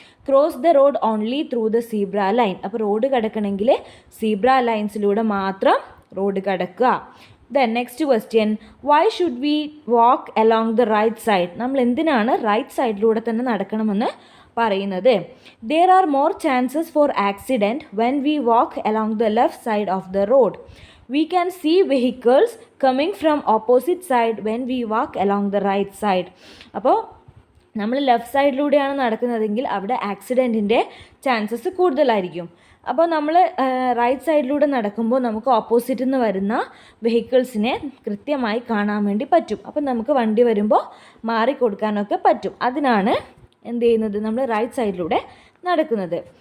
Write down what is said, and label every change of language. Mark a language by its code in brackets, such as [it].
[en] Cross the road only through the zebra line. [ml] അപ്പോൾ road കിടക്കണമെങ്കിൽ zebra ലൈൻസിലൂടെ മാത്രം road കിടക്കുക. [en] Then next question, why should we walk along the right side? [ml] നമ്മൾ എന്തിനാണ് right സൈഡിലൂടെ തന്നെ നടക്കണമെന്ന് പറയുന്നത്? [en] There are more chances for accident when we walk along the left side of the road. We can see vehicles coming from opposite side when we walk along the right side. [ml] അപ്പോൾ നമ്മൾ left സൈഡിലൂടെയാണ് നടക്കുന്നതെങ്കിൽ അവിടെ ആക്സിഡൻറ്റിൻ്റെ chances കൂടുതലായിരിക്കും. അപ്പോൾ നമ്മൾ right സൈഡിലൂടെ നടക്കുമ്പോൾ നമുക്ക് ഓപ്പോസിറ്റിൽ നിന്ന് വരുന്ന വെഹിക്കിൾസിനെ കൃത്യമായി കാണാൻ വേണ്ടി പറ്റും. അപ്പോൾ നമുക്ക് വണ്ടി വരുമ്പോൾ മാറിക്കൊടുക്കാനൊക്കെ പറ്റും. അതിനാണ് എന്ത് ചെയ്യുന്നത്, നമ്മൾ റൈറ്റ് സൈഡിലൂടെ നടക്കുന്നത്.